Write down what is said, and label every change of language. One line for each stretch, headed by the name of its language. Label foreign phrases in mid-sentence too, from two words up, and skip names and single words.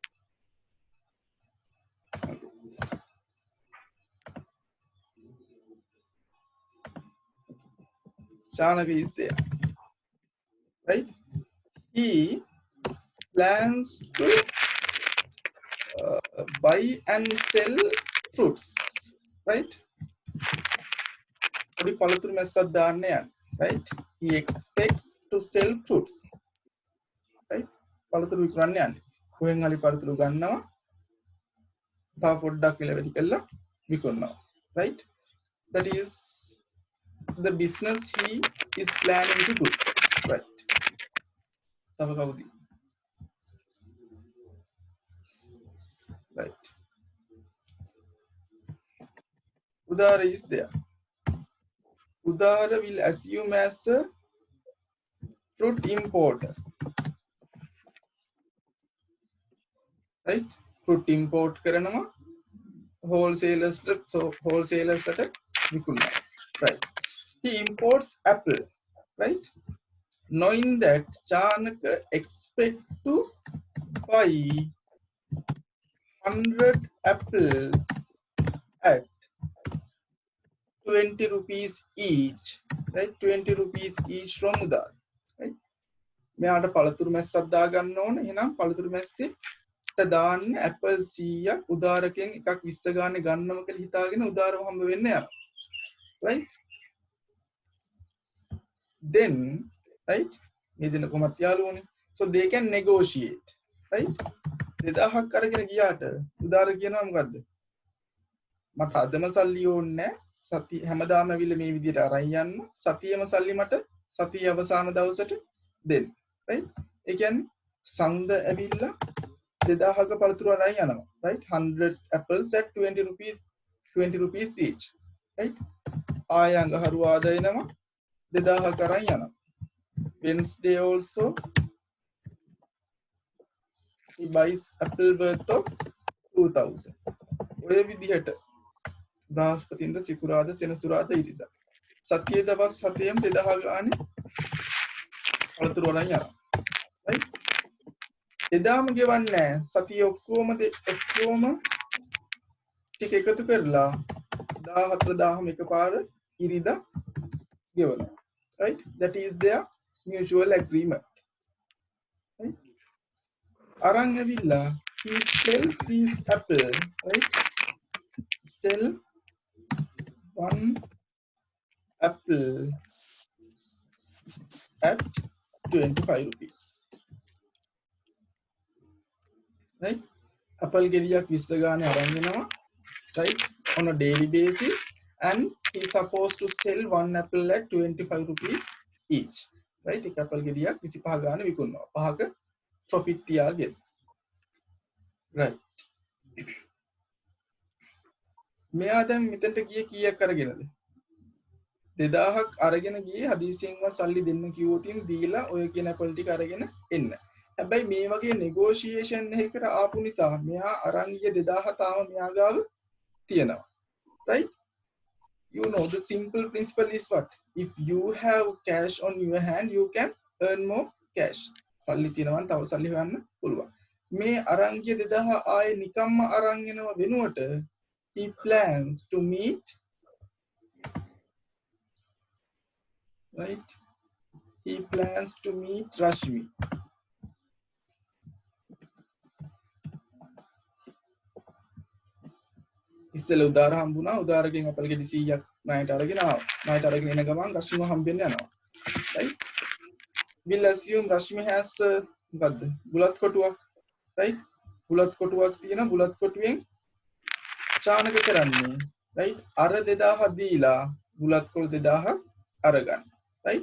English: Okay. Chanak is there, right? He plans to buy and sell fruits, right?
Sinhala: පොඩි පළතුරු මැස්සක් දාන්න යන,
English: right? He expects to sell fruits, right?
Sinhala: පළතුරු විකුණන්න යන්නේ. කොහෙන් හරි පළතුරු ගන්නවා, තව පොඩ්ඩක් විල වැඩි කරලා විකුණනවා,
English: right? That is the business he is planning to do, right?
Sinhala: තව කවුද?
English: Right. Udara is there. Udara will assume as a fruit importer. right? Fruit import
Sinhala: කරනවා wholesalers ට විකුණනවා,
English: right? He imports apple, right? Knowing that Chanaka expect to buy 100 apples at 20 rupees each, right? 20 rupees each from Udar, right?
Sinhala: මෙයාට පළතුරු මැස්සක් දාගන්න ඕන. එහෙනම් පළතුරු මැස්සෙට දාන්න ඇපල් 100ක් උදාරකෙන් එකක් 20 ගානේ ගන්නම කියලා හිතාගෙන උදාරව හම්බ වෙන්න යනවා,
English: right? Then, right?
Sinhala: මේ දෙන කොහොමද යාළුවනේ?
English: So they can negotiate, right?
Sinhala: 2000ක් අරගෙන ගියාට උදාර කියනවා මොකද්ද? මට අදම සල්ලි ඕනේ නැහැ. සති හැමදාම ඇවිල්ලා මේ විදිහට අරන් යන්න. සතියේම සල්ලි මට සතිය අවසාන දවසට දෙන්න, right? ඒ කියන්නේ සංද ඇවිල්ලා 2000ක පළතුරු අරන් යනවා,
English: right? 100 apples at 20 rupees each, right?
Sinhala: ආයංග හරුවාද එනවා 2000ක අරන් යනවා.
English: Wednesday also he buys apple worth of 2000.
Sinhala: ඔය විදිහට බ්‍රහස්පතින්ද සිකුරාද සෙනසුරාදා ඉරිදා සතියේ දවස් 7ෙම 2000 ගානේ පළතුරු අරන් යනවා, right? එදාම ගෙවන්නේ නැහැ. සතියේ ඔක්කොම ටික එකතු කරලා 14000ම එකපාර ඉරිදා ගෙවනවා,
English: right? That is their mutual agreement, right?
Sinhala: අරන් ඇවිල්ලා
English: he sells these apple, right? Sell one apple at 25 rupees, right?
Sinhala: apple ගෙඩියක් 20 ගානේ අරන් එනවා,
English: right? On a daily basis, and he's supposed to sell one apple at 25 rupees each, right?
Sinhala: එක apple ගෙඩියක් 25 ගානේ විකුණනවා. පහක profit තියාගෙන, right? මෙයා දැන් මෙතනට ගියේ කීයක් අරගෙනද? 2000ක් අරගෙන ගියේ හදිසියෙන්ම සල්ලි දෙන්න කිව්වොතින් දීලා ඔය කියන apple ටික අරගෙන එන්න. හැබැයි මේ වගේ negotiation එකකට ආපු නිසා මෙයා අරන් ගිය 2000 තාම මෙයා ගාව තියෙනවා,
English: right? You know the simple principle is what? If you have cash on your hand, you can earn more cash.
Sinhala: සල්ලි තියෙනවා නම් තව සල්ලි හොයන්න පුළුවන්. මේ අරන් ගිය 2000 ආයේ නිකම්ම අරන් එනව වෙනුවට
English: he plans to meet, right? He plans to meet Rashmi.
Sinhala: ඉස්සෙල්ලා උදාර හම්බුණා. උදාරගෙන් අපල් ගෙඩි 100ක් ණයට අරගෙන ආවා. ණයට අරගෙන එන ගමන් රශ්මිව හම්බෙන්න යනවා,
English: right? We'll assume Rashmi has මොකද්ද?
Sinhala: බුලත් කොටුවක්, right? බුලත් කොටුවක් තියෙන බුලත් කොටුවෙන් චානක කරන්නේ, right? අර 2000 දීලා බුලත් කොළ 2000ක් අරගන්න,
English: right?